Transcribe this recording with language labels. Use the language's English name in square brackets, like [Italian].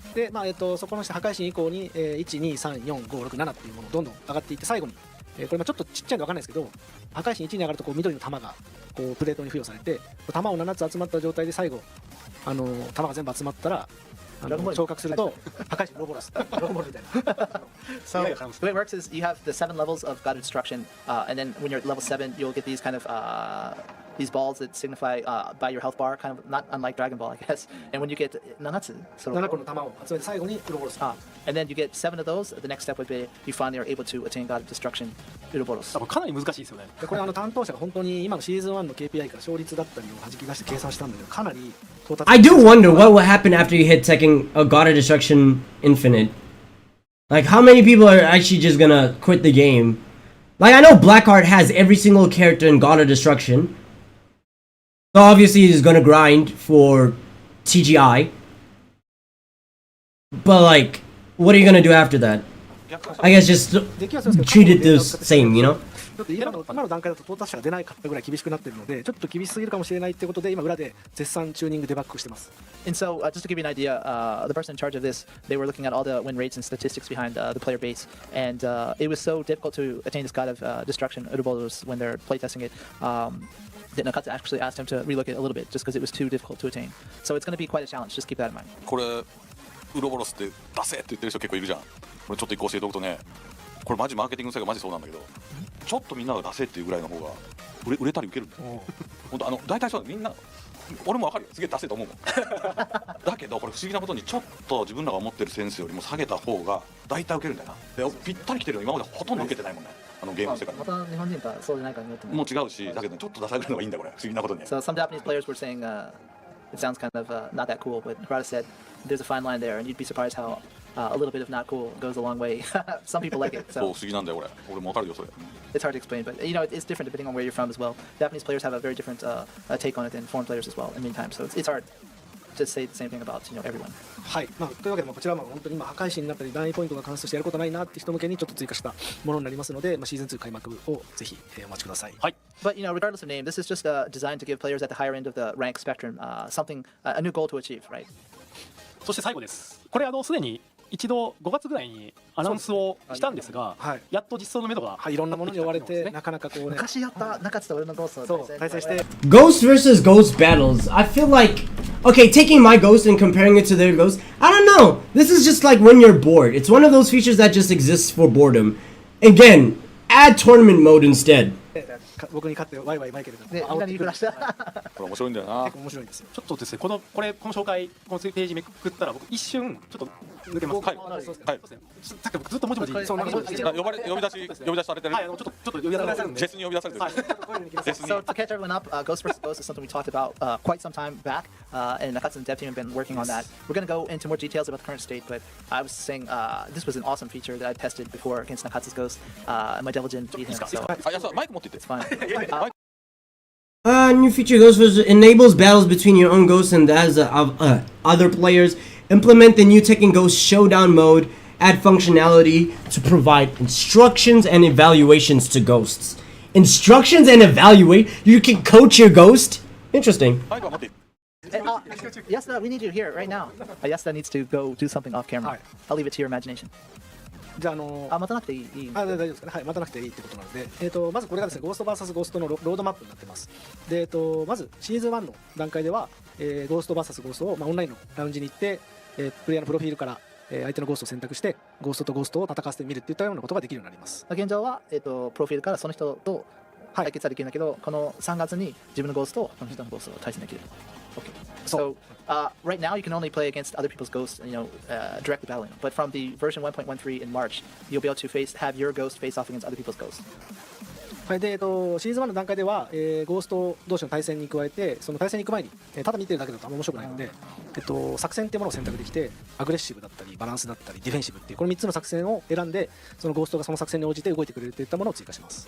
[Japanese] で、そこの破壊神以降に、1、2、3、4、5、6、7っていうものどんどん上がっていって最後に、これちょっとちっちゃいんで分かんないですけど、破壊神1に上がるとこう緑の玉がこうプレートに付与されて、玉を7つ集まった状態で最後玉が全部集まったら。昇格すると破壊神ロボロスロボロみたいな。 [English] So the way it works is you have the 7 levels of God of Destruction, and then when you're at level 7, you'll get these kind of these balls that signify by your health bar, kind of not unlike Dragon Ball, I guess. And when you get [Japanese] 7個の玉を集めて最後にウロボロス。 [English] And then you get 7 of those. The next step would be you finally are able to attain God of Destruction, Uroboros. [Japanese] かなり難しいですよね。これ担当者が本当に今のシーズン1の KPI から勝率だったりを弾き出して計算したんだけどかなり。 [English] I do wonder what will happen after you hit Tekken God of Destruction Infinite. Like, how many people are actually just gonna quit the game? Like, I know Blackheart has every single character in God of Destruction. So obviously he's gonna grind for TGI. But like, what are you gonna do after that? I guess just treat it the same, you know? [Japanese] ちょっと今の段階だと到達者が出ないかったぐらい厳しくなってるのでちょっと厳しすぎるかもしれないってことで今裏で絶賛チューニングデバッグしてます。 [English] And so, just to give you an idea, the person in charge of this, they were looking at all the win rates and statistics behind the player base, and it was so difficult to attain this God of Destruction, Uroboros, when they're playtesting it. That Nakata actually asked him to relook it a little bit, just because it was too difficult to attain. So it's going to be quite a challenge. Just keep that in mind. [Japanese] これウロボロスって出せって言ってる人結構いるじゃん。これちょっと一個教えておくとね、これマジマーケティングの世界マジそうなんだけど、ちょっとみんなが出せっていうぐらいの方が売れたり受けるんだよ。本当大体そうみんな俺も分かるよ、すげえ出せと思うもん。だけどこれ不思議なことにちょっと自分らが思ってるセンスよりも下げた方が大体受けるんだよな。でぴったり来てるの今までほとんど受けてないもんね。ゲームの世界。また日本人かそうじゃないかによってもう違うし、だけどちょっと出されるのがいいんだこれ不思議なことに。 [English] So some Japanese players were saying it sounds kind of not that cool. But Nakarada said there's a fine line there, and you'd be surprised how a little bit of not cool goes a long way. Some people like it. [Japanese] そう [English] So [Japanese] 不思議なんだよ俺もわかるよそれ [English] it's hard to explain, but it's different depending on where you're from as well. Japanese players have a very different take on it than foreign players as well. In many times, so it's hard to say the same thing about everyone. [Japanese] はい、というわけでこちらは本当に破壊神になったり難易ポイントが関数してやることないなって人向けにちょっと追加したものになりますので、シーズン2開幕をぜひお待ちください。はい。 [English] But regardless of name, this is just designed to give players at the higher end of the rank spectrum something, a new goal to achieve, right? [Japanese] そして最後です。これすでに一度5月ぐらいにアナウンスをしたんですが、やっと実装の目処が、いろんなものに追われてなかなかこうね。昔やった中津と俺のゴーストそう対戦して。 [English] Ghost versus Ghost battles. I feel like, okay, taking my Ghost and comparing it to their Ghost, I don't know. This is just like when you're bored. It's one of those features that just exists for boredom. Again, add tournament mode instead. [Japanese] 僕に勝ってワイワイマイケルがみんなに言いふらした。これ面白いんだよな結構面白いんですよ。ちょっとですね、この紹介、このページめくったら僕一瞬ちょっと抜けます。はい。さっき僕ずっともじもじ呼び出しされてる。はい、ちょっと呼び出されてるんで。ジェスに呼び出されてる。 [English] So to catch everyone up, Ghost vs. Ghost is something we talked about quite some time back, and Nakatsu and the dev team have been working on that. We're going to go into more details about the current state, but I was saying this was an awesome feature that I tested before against Nakatsu's Ghost, and my devil didn't beat him, so [Japanese] あ、いや、マイク持ってて。 [English] it's fine. New feature Ghost versus enables battles between your own ghosts and that of other players. Implement the new Tekken Ghost Showdown mode. Add functionality to provide instructions and evaluations to ghosts. Instructions and evaluate? You can coach your ghost? Interesting. Yasuda, we need you here right now. Yasuda needs to go do something off camera. I'll leave it to your imagination. [Japanese] じゃあ待たなくていい。大丈夫ですかね。はい、待たなくていいってことなので、まずこれがですね、ゴースト VS ゴーストのロードマップになってます。で、まずシーズン1の段階では、ゴースト VS ゴーストを、オンラインのラウンジに行って、プレイヤーのプロフィールから、相手のゴーストを選択して、ゴーストとゴーストを戦わせてみるっていったようなことができるようになります。現状は、プロフィールからその人と対決はできるんだけど、この3月に自分のゴーストとこの人のゴーストを対戦できる。 [English] Okay. So right now you can only play against other people's ghosts, directly battling. But from the version 1.13 in March, you'll be able to have your ghost face off against other people's ghosts. [Japanese] はい、で、シーズン1の段階では、ゴースト同士の対戦に加えて、その対戦に行く前に、ただ見てるだけだとあんま面白くないので、作戦っていうものを選択できて、アグレッシブだったり、バランスだったり、ディフェンシブっていうこの3つの作戦を選んで、そのゴーストがその作戦に応じて動いてくれるといったものを追加します。